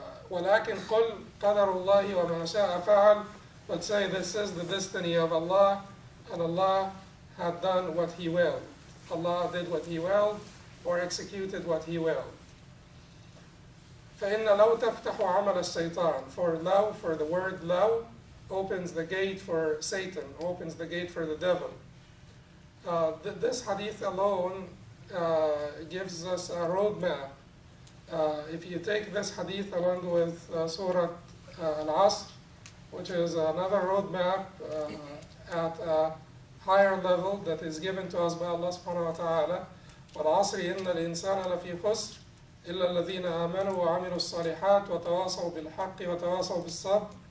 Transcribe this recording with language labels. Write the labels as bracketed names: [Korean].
[Arabic] ولكن قل قدر الله وما شاء فعل, [English] but say this is the destiny of Allah, and Allah had done what He willed. Allah did what He willed or executed what He willed. [Arabic] فإن لو تفتح عمل الشيطان, [English] for the word [Arabic] لو [English] opens the gate for Satan, opens the gate for the devil. This hadith alone gives us a roadmap. If you take this hadith along with Surah Al-Asr, which is another roadmap at a higher level that is given to us by Allah subhanahu wa ta'ala, [Arabic] وَالْعَصْرِ إِنَّ الْإِنسَانَ لَفِي خُسْرٍ إِلَّا الَّذِينَ آمَنُوا وَعَمِلُوا الصَّالِحَاتِ وَتَوَاصَوْا بِالْحَقِّ وَتَوَاصَوْا بِالصَّبْرِ.